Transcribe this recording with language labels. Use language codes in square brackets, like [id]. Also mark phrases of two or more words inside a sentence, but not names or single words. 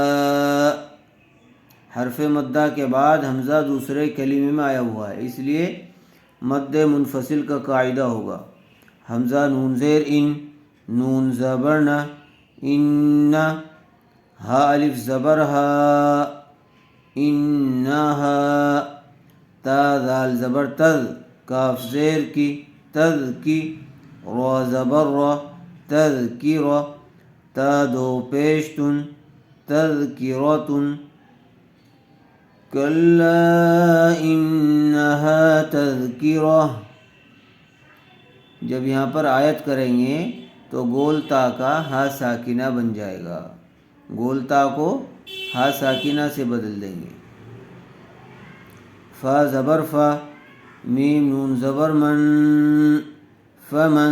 [ur] حرف مدہ کے بعد حمزہ دوسرے کلمے میں آیا ہوا ہے، اس لیے مد منفصل کا قاعدہ ہوگا. حمزہ نون زیر ان، نون زبر نہ، ان. ہا الف زبر ہا، انہا. تا ذال زبر تز، کاف زیر کی، تز کی. را زبر را، تذکر. تا دو پیش تن، تذکرتن. [ar] کلا انہا تذکرہ. [ur] جب یہاں پر آیت کریں گے تو گول تا کا ہا ساکنہ بن جائے گا. گول تا کو ہا ساکنہ سے بدل دیں گے. فا زبر فا، میم نون زبر من، فمن.